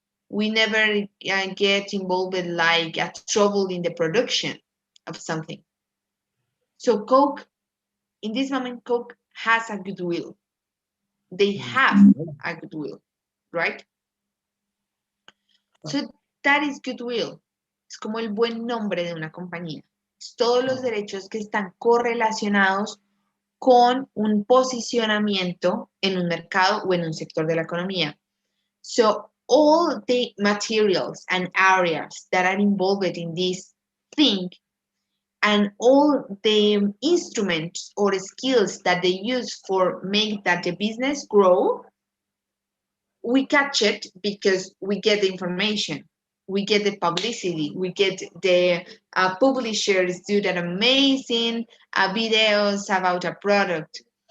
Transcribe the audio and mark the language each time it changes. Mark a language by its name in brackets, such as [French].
[English] We never get involved with like a trouble in the production of something. So Coke, in this moment, Coke has a goodwill. They have a goodwill, right? So that is goodwill. [Spanish] Es como el buen nombre de una compañía. Es todos los derechos que están correlacionados con un posicionamiento en un mercado o en un sector de la economía. [English] So all the materials and areas that are involved in this thing and all the instruments or skills that they use for make that the business grow, we catch it because we get the information, we get the publicity, we get the publishers do that amazing videos about a product.